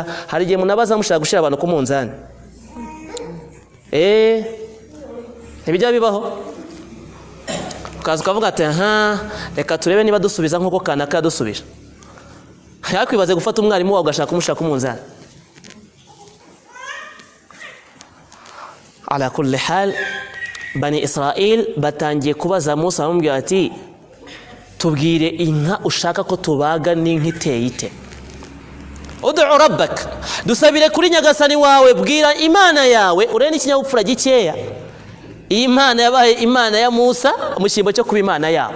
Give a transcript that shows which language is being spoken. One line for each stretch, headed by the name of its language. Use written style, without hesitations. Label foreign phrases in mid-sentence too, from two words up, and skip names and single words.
Kinyarwanda: Hari igihe munabaza mushaka gushira abantu ku munzani. Ntibijya bibaho. Ukaza ukavuga ati reka turebe niba dusubiza nk'uko kanaka yadusubije. Yakwibaze gufata umwarimu wawe ugashaka umushaka umunzani.
Arabic: على كل حال,
Kinyarwanda: Bani Israel batangiye kubaza Musa bamubwira ati tubwire inka ushaka ko tubaga n'inka iteye ite.
Arabic: ادع ربك.
Kinyarwanda: Dusabire kuri nyagasani wawe, bwira Imana yawe, urene ikinyabupfura gikeya. Iyi Imana yabaye Imana ya Musa mu cyimbo cyo kuba Imana yabo.